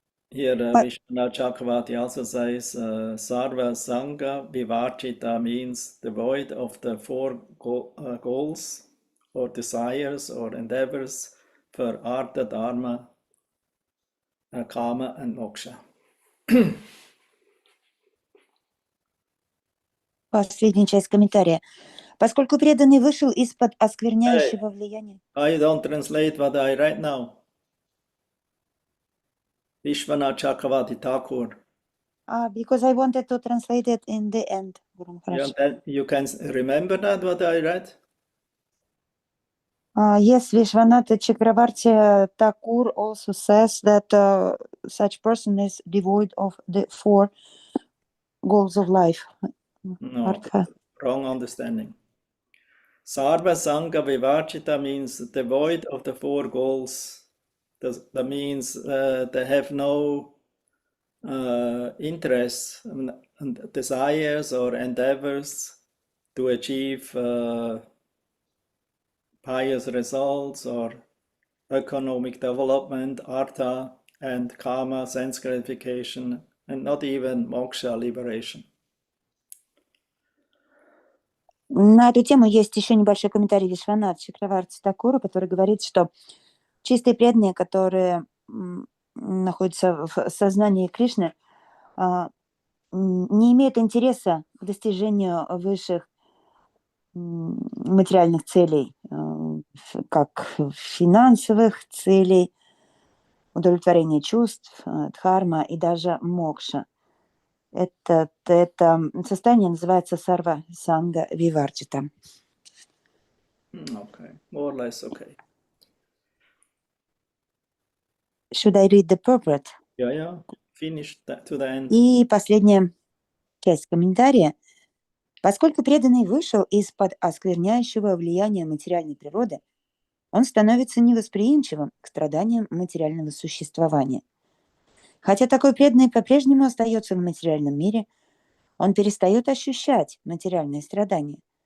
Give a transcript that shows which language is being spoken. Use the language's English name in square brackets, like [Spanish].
[English] Here, Vishwanath Chakravarti also says, Sarva Sangha Vivarchita means devoid of the four goals or desires or endeavors for Artha, Dharma, Kama and Moksha. [Russian] Последняя часть комментария. Поскольку преданный вышел из-под оскверняющего влияния... [English] I don't translate what I write now. Vishwanath Chakravarti Thakur. Because I wanted to translate it in the end. You can remember that what I read? Yes, Vishwanath Chakravarti Thakur also says that such person is devoid of the four goals of life. No, wrong understanding. Sarva Sangha Vivarchita means devoid of the four goals. That means they have no interests and desires or endeavors to achieve pious results or economic development, artha and kama, sense gratification, and not even moksha, liberation. [Russian] На эту тему есть еще небольшой комментарий Вишванатха Чакраварти Такура, который говорит, что чистые преданные, которые находятся в сознании Кришны, не имеют интереса к достижению высших материальных целей, как финансовых целей, удовлетворения чувств, дхарма и даже мокша. Это состояние называется сарва санга виварчита. [English] Okay, more or less okay. Should I read the purport? Yeah, finish that to the end. [Russian] И последняя часть комментария. Поскольку преданный вышел из-под оскверняющего влияния материальной природы, он становится невосприимчивым к страданиям материального существования. Хотя такой преданный по-прежнему остается в материальном мире, он перестает ощущать материальные страдания.